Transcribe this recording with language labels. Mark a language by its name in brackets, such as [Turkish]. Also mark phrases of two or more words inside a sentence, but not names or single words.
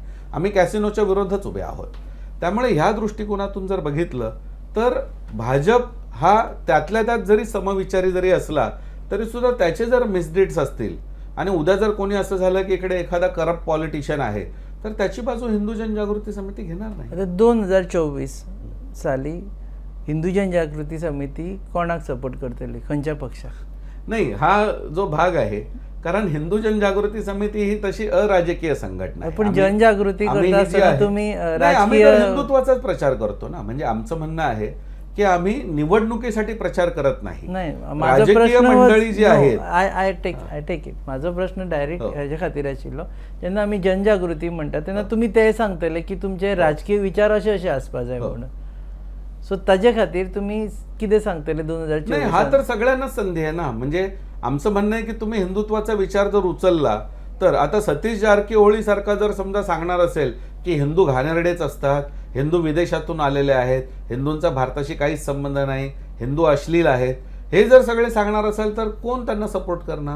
[Marathi] आम्ही कॅसिनोच्या विरोधात उभे आहोत. त्यामुळे ह्या दृष्टिकोनातून जर बघितलं तर भाजप हा त्यातल्या त्यात जरी समविचारी जरी असला तरी सुद्धा त्याचे जर मिसडीड्स असतील आणि उद्या जर कोणी असं झालं की इकडे एखादा [English] corrupt politician [Marathi] आहे तर त्याची बाजू हिंदू जनजागृती समिती घेणार नाही. [Konkani] आता 2024 साली हिंदू जनजागृती समिती कोणाक सपोर्ट करतली, खंयच्या पक्षाक? [Marathi] नाही, हा जो भाग आहे, कारण हिंदू जनजागृती समिती ही तशी अराजकीय संघटना आहे. पण जनजागृती करता असताना तुम्ही आम्ही हिंदुत्वाचाच प्रचार करतो ना. म्हणजे आमचं म्हणणं आहे की आम्ही निवडणुकीसाठी प्रचार करत नाही. राजकीय मंडळी जी आहेत, [English] I take it. [Konkani] माझा प्रश्न डायरेक्ट ह्याच्या खातीर आशिल्लो, जेन्ना आमी जनजागृती म्हणटा तेन्ना तुम्ही ते सांगतले की तुमचे राजकीय विचार असे असे आसपा जाय म्हणून. सो ताजे खातीर तुम्ही कितें सांगतले 2024? [Marathi] नाही, हा तर सगळ्यांनाच संधी आहे ना. म्हणजे आमचं म्हणणं आहे की तुम्ही हिंदुत्वाचा विचार जर उचलला तर आता सतीश जारकीहोळी सारखा जर समजा सांगणार असेल की हिंदू घाणेरडेच असतात, हिंदू विदेशातून आलेले आहेत, हिंदूंचा भारताशी काहीच संबंध नाही, हिंदू अश्लील आहेत, हे जर सगळे सांगणार असेल तर कोण त्यांना सपोर्ट करणार?